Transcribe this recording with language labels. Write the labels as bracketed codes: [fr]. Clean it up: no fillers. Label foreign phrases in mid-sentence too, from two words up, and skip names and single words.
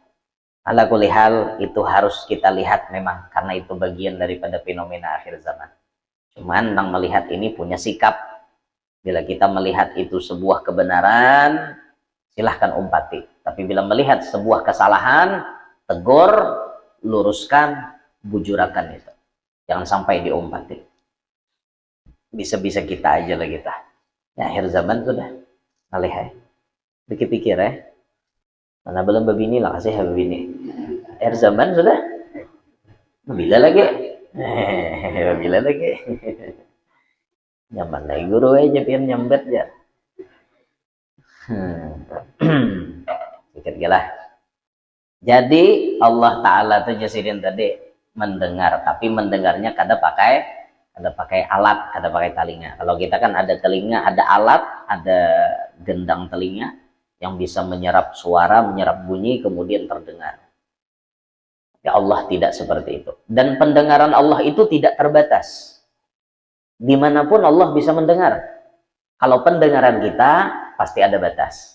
[ar] على كل حال [id] itu harus kita lihat memang karena itu bagian daripada fenomena akhir zaman. Cuman yang melihat ini punya sikap. Bila kita melihat itu sebuah kebenaran, silahkan umpati. Tapi bila melihat sebuah kesalahan, tegur, luruskan, [bjn] bujurakan itu. [id] Jangan sampai diumpati. Bisa-bisa kita aja lah kita. [bjn] Ya akhir zaman sudah. Nalihai. Pikir-pikir ya. Mana belum babini lah kasih babini. Akhir zaman sudah. Bila lagi, bila lagi. Nyaman lagi guru aja pian nyambet ya. Sedikit gelah. [id] Jadi Allah Ta'ala tuh jasirin tadi mendengar, tapi mendengarnya kada pakai alat, kada pakai telinga. Kalau kita kan ada telinga, ada alat, ada gendang telinga yang bisa menyerap suara, menyerap bunyi, kemudian terdengar. Ya Allah tidak seperti itu. Dan pendengaran Allah itu tidak terbatas. Dimanapun Allah bisa mendengar. Kalau pendengaran kita pasti ada batas.